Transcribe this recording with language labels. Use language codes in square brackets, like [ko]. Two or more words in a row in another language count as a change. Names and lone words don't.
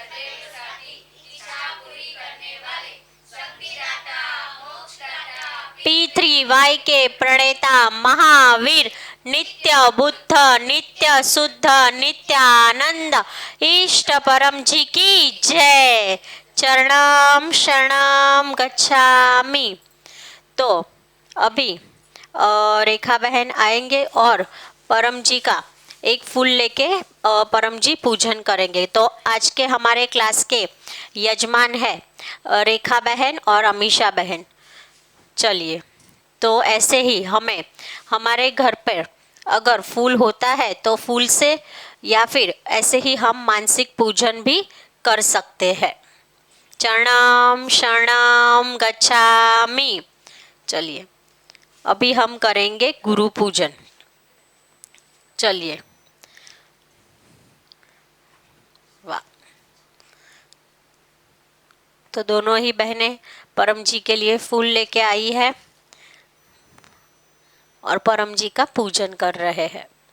[hi] P3Y के प्रणेता महावीर, नित्य बुद्ध, नित्य शुद्ध, नित्य आनंद, इष्ट परम जी की जय। [pi] चरणम शरणम गच्छामि। [hi] तो अभी रेखा बहन आएंगे और परम जी का एक फूल लेके परम जी पूजन करेंगे। तो आज के हमारे क्लास के यजमान है रेखा बहन और अमीषा बहन। चलिए, तो ऐसे ही हमें हमारे घर पर अगर फूल होता है तो फूल से, या फिर ऐसे ही हम मानसिक पूजन भी कर सकते हैं। [pi] चरणम शरणम गच्छामि। [hi] चलिए, अभी हम करेंगे गुरु पूजन। चलिए, वाह। तो दोनों ही बहनें परम जी के लिए फूल लेके आई है और परम जी का पूजन कर रहे हैं।